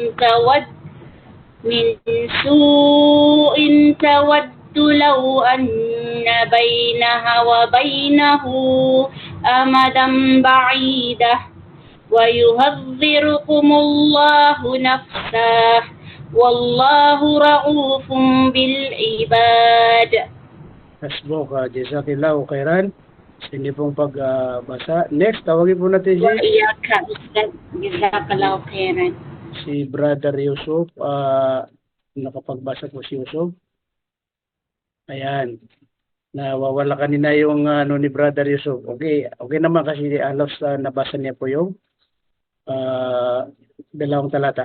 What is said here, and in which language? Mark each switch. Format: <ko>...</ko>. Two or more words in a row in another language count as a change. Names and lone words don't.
<ar>تود لو أن بينها وبينه أمدا بعيدا ويحذركم الله نفسه والله رؤوف بالعباد.</ar> <tl>Hasbuk,</tl> <ar>جزاكِ الله خيرًا</ar> <tl>sa inyo pong pagbasa. Next, tawagin po natin</tl> <ar>وإياك أستاذ جزاك الله خيرا.</ar> <tl>si Brother Yusuf. Nakapagbasa po si Yusuf. Ayan. Nawawala kanina yung ni Brother Yusuf. Okay, okay naman kasi alos nabasa niya po yung dalawang talata.</tl>